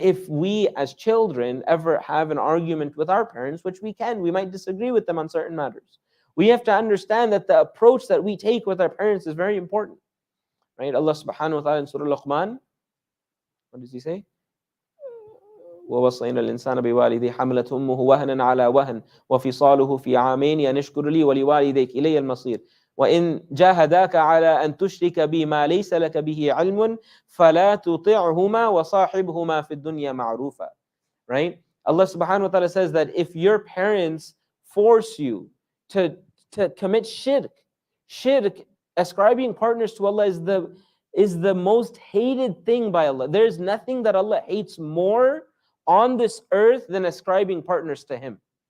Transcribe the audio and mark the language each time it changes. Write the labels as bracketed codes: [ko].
[en] If we as children ever have an argument with our parents, which we might disagree with them on certain matters. We have to understand that the approach that we take with our parents is very important. Right? Allah subhanahu wa ta'ala in Surah Luqman, what does he say? [ar] ووصينا الإنسان بوالديه حملته أمه وهنا على وهن وفصاله في عامين أن اشكر لي ولوالديك إلي المصير وإن جاهداك على أن تشرك بي ما ليس لك به علم فلا تطعهما وصاحبهما في الدنيا معروفا. [en] Right? Allah subhanahu wa ta'ala says that if your parents force you to commit shirk, ascribing partners to Allah is the most hated thing by Allah. There's nothing that Allah hates more on this earth than ascribing partners to Him.